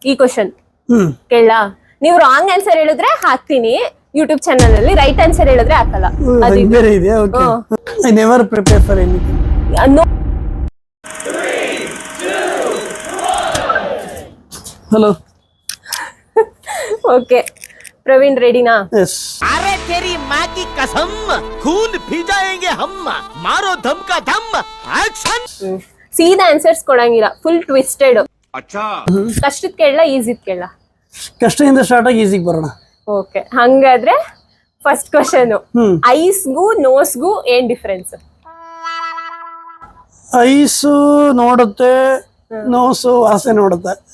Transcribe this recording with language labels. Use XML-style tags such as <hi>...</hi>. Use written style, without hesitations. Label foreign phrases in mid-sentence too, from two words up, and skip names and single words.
<kn>ಈ ಕ್ವಶನ್ ಕೇಳ. ನೀವು</kn> <en>wrong answer</en> <kn>ಹೇಳಿದ್ರೆ ಹಾಕ್ತೀನಿ ಯೂಟ್ಯೂಬ್ ಚಾನಲ್ ಅಲ್ಲಿ,</kn> <en>right answer</en> <kn>ಹೇಳಿದ್ರೆ ಹಾಕಲ್ಲ. ಬೇರೆ ಇದೆಯಾ? ಓಕೆ.</kn> <en>I never prepare for anything.</en> <hi>हेलो. ओके प्रवीण रेडी ना? यस. अरे तेरी माँ की कसम, खून पी जाएंगे हम, मारो धम का धम, एक्शन.</hi> <kn>ಸೀದಾ ಆನ್ಸರ್ಸ್ ಕೊಡಂಗಿಲ್ಲ,</kn> <en>full twisted.</en> <hi>अच्छा.</hi> <kn>ಕಷ್ಟದ ಕೇಳಲ್ಲ, ಈಜಿದ್ ಕೇಳಲ್ಲ? ಕಷ್ಟದಿಂದ ಸ್ಟಾರ್ಟ್ ಆಗಿ ಈಜಿಗೆ ಬರೋಣ. ಓಕೆ, ಹಂಗಾದ್ರೆ</kn> <en>first question,</en> <kn>ಐಸ್ಗೂ ನೋಸ್ಗೂ ಏನ್ ಡಿಫರೆನ್ಸ್? ಐಸು ನೋಡುತ್ತೆ, ನೋಸು ವಾಸನೆ ನೋಡುತ್ತೆ.</kn>